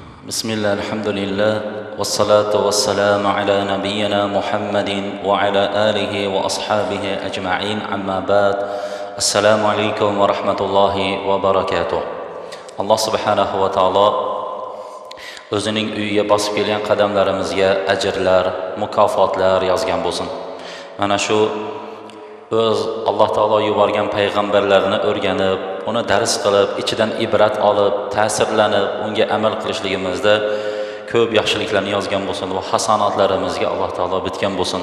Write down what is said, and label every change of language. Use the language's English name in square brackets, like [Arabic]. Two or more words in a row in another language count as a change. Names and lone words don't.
[Arabic] بسم الله الحمد لله والصلاة والسلام على نبينا محمد وعلى آله وأصحابه أجمعين أما بعد السلام عليكم ورحمة الله وبركاته. الله سبحانه وتعالى [Uzbek] o'zining uyiga bosib kelgan qadamlarimizga ajrlar, mukofotlar yozgan bo'lsin. Mana shu o'z Alloh taolo yuborgan payg'ambarlarni o'rganib, uni dars qilib, ichidan ibrat olib, ta'sirlanib, unga amal qilishligimizda ko'p yaxshiliklarni yozgan bo'lsin va hasanatlarimizga Alloh taolo bitgan bo'lsin.